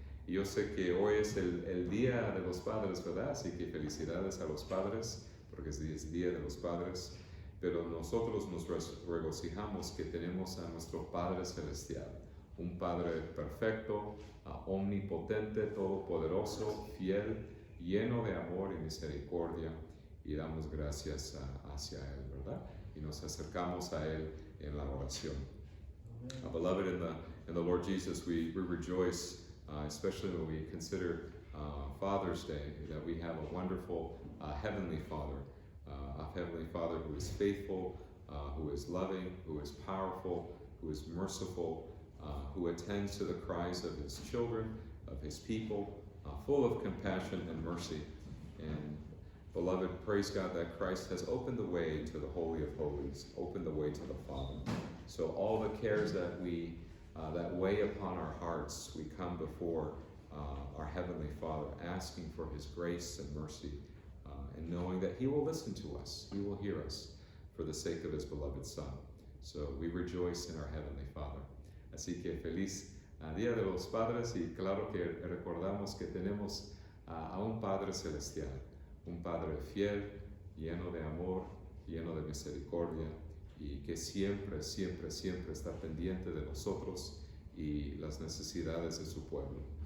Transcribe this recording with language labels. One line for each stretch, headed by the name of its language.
Spanish: Y yo sé que hoy es el Día de los Padres, ¿verdad?, así que felicidades a los padres, porque es Día de los Padres, pero nosotros nos regocijamos que tenemos a nuestro Padre Celestial, un Padre perfecto, omnipotente, todopoderoso, fiel, lleno de amor y misericordia, y damos gracias hacia Él, ¿verdad? Y nos acercamos a Él en la oración.
English: Beloved, in the Lord Jesus, we rejoice, especially when we consider Father's Day, that we have a wonderful Heavenly Father, a Heavenly Father who is faithful, who is loving, who is powerful, who is merciful, who attends to the cries of His children, of His people, full of compassion and mercy. And beloved, praise God that Christ has opened the way to the Holy of Holies, opened the way to the Father. So all the cares that that weigh upon our hearts, we come before our Heavenly Father, asking for His grace and mercy, and knowing that He will listen to us, He will hear us, for the sake of His beloved Son. So we rejoice in our Heavenly Father.
Spanish: Así que feliz Día de los Padres, y claro que recordamos que tenemos a un Padre Celestial, un Padre fiel, lleno de amor, lleno de misericordia, y que siempre, siempre, siempre está pendiente de nosotros y las necesidades de su pueblo.